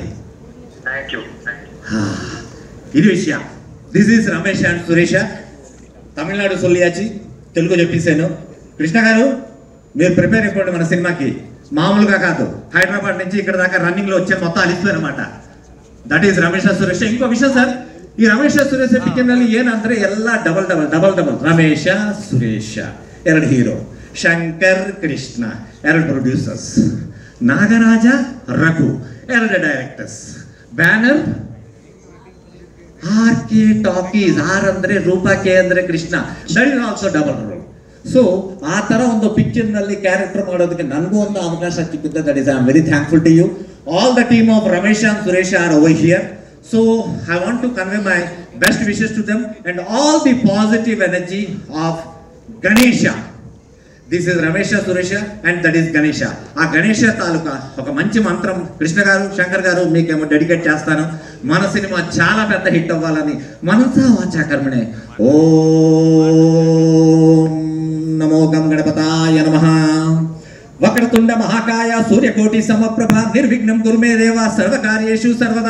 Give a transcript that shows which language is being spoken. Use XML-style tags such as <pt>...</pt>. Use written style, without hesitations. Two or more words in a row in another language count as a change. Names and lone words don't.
<en>Thank you.</en> <te>ఇది విషయం.</te> <en>This is Ramesh and Suresh,</en> <ta>தமிழ்நாடு சொல்லியாச்சு.</ta> <te>తెలుగు చెప్పేశాను. కృష్ణ గారు, మీరు ప్రిపేర్ అయిపోండి మన సినిమాకి. మామూలుగా కాదు, హైదరాబాద్ నుంచి ఇక్కడ దాకా రన్నింగ్ లో వచ్చాను, మొత్తం అలిసిపోయారు అనమాట.</te> <en>That is Ramesha Suresha.</en> <kn>ಇಂಕೋ ವಿಷಯ ಸರ್, ಈ ರಮೇಶ ಸುರೇಶ ಪಿಕ್ಚರ್ನಲ್ಲಿ ಏನಂದ್ರೆ ಎಲ್ಲ ಡಬಲ್ ರಮೇಶ ಸುರೇಶ, 2 ಹೀರೋ, ಶಂಕರ್ ಕೃಷ್ಣ 2 ಪ್ರೊಡ್ಯೂಸರ್ಸ್, ನಾಗರಾಜ ರಘು 2 ಡೈರೆಕ್ಟರ್ಸ್, ಬ್ಯಾನರ್ RK ಟಾಕೀಸ್. R ಅಂದ್ರೆ ರೂಪ, K ಅಂದ್ರೆ ಕೃಷ್ಣ.</kn> <en>That is also double role.</en> <kn>ಸೊ ಆ ತರ ಒಂದು ಪಿಕ್ಚರ್ ನಲ್ಲಿ ಕ್ಯಾರೆಕ್ಟರ್ ಮಾಡೋದಕ್ಕೆ ನನಗೂ ಒಂದು ಅವಕಾಶ ಸಿಕ್ಕಿದೆ.</kn> <en>That is I am very thankful to you. All the team of Ramesh and Suresh are over here. So I want to convey my best wishes to them and all the positive energy of Ganesha. This is Ramesha Suresha and that is Ganesha.</en> <te>ఆ గణేష తాలూకా ఒక మంచి మంత్రం కృష్ణ గారు, శంకర్ గారు మీకేమో డెడికేట్ చేస్తాను. మన సినిమా చాలా పెద్ద హిట్ అవ్వాలని</te> <sa>मनसा वाचा कर्मणे ओं नमो गं गणपतये नमः. वक्रतुण्ड महाकाय सूर्यकोटि समप्रभ निर्विघ्नं कुरु मे देव सर्वकार्येषु सर्वदा.</sa>